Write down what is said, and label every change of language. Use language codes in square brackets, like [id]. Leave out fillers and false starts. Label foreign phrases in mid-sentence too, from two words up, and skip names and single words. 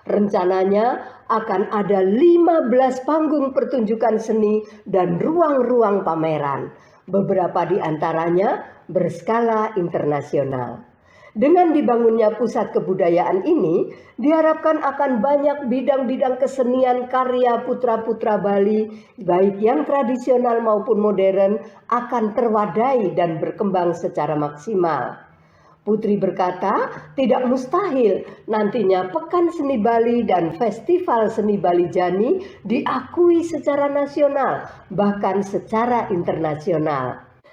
[id] Rencananya akan ada 15 panggung pertunjukan seni dan ruang-ruang pameran. Beberapa di antaranya berskala internasional. Dengan dibangunnya pusat kebudayaan ini, diharapkan akan banyak bidang-bidang kesenian karya putra-putra Bali, baik yang tradisional maupun modern, akan terwadai dan berkembang secara maksimal. Putri berkata, tidak mustahil nantinya Pekan Seni Bali dan Festival Seni Bali Jani diakui secara nasional, bahkan secara internasional.